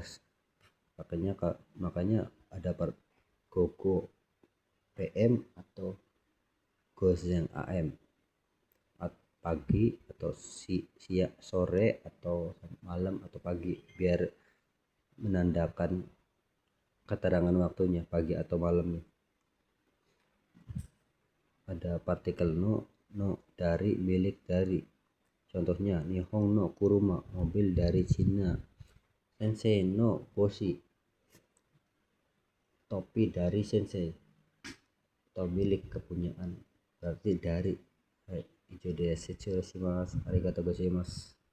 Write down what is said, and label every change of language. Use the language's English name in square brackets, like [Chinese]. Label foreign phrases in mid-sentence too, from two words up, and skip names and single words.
[Indonesian] Makanya ada gogo PM atau gozen AM, pagi atau siang, sore atau malam atau pagi, biar menandakan keterangan waktunya pagi atau malamnya. Ada partikel no dari, milik dari. Contohnya, [Japanese] 日本の車, [Indonesian] mobil dari Cina. [Japanese] 先生の帽子, [Indonesian] topi dari sensei atau milik, kepunyaan, berarti dari. [Japanese] ありがとうございます.